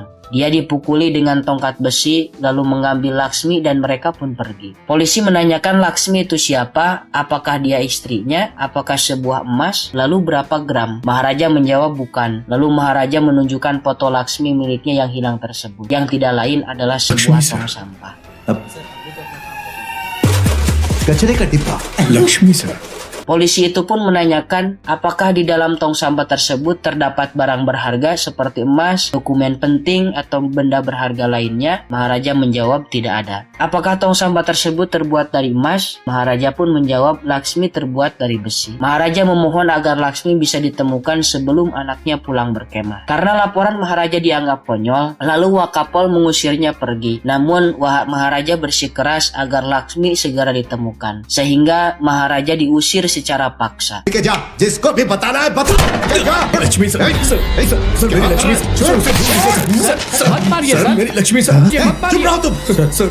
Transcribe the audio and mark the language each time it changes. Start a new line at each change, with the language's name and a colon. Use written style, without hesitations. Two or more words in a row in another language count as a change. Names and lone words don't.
Indonesian: Dia dipukuli dengan tongkat besi, lalu mengambil Laksmi dan mereka pun pergi. Polisi menanyakan Laksmi itu siapa, apakah dia istrinya, apakah sebuah emas, lalu berapa gram. Maharaja menjawab bukan. Lalu Maharaja menunjukkan foto Laksmi miliknya yang hilang tersebut. Yang tidak lain adalah sebuah tong sampah.
Hindi: कचरे का डिब्बा लक्ष्मी सर.
Indonesian: Polisi itu pun menanyakan apakah di dalam tong sampah tersebut terdapat barang berharga seperti emas, dokumen penting, atau benda berharga lainnya. Maharaja menjawab tidak ada. Apakah tong sampah tersebut terbuat dari emas? Maharaja pun menjawab Laksmi terbuat dari besi. Maharaja memohon agar Laksmi bisa ditemukan sebelum anaknya pulang berkemah. Karena laporan Maharaja dianggap konyol, lalu Wakapol mengusirnya pergi. Namun Maharaja bersikeras agar Laksmi segera ditemukan. Sehingga Maharaja diusir secara paksa.
Hindi: जिसको भी बताना है बता. लक्ष्मी सर मेरी लक्ष्मी मत मारिए सर मेरी लक्ष्मी सर चुप रहो तुम सर.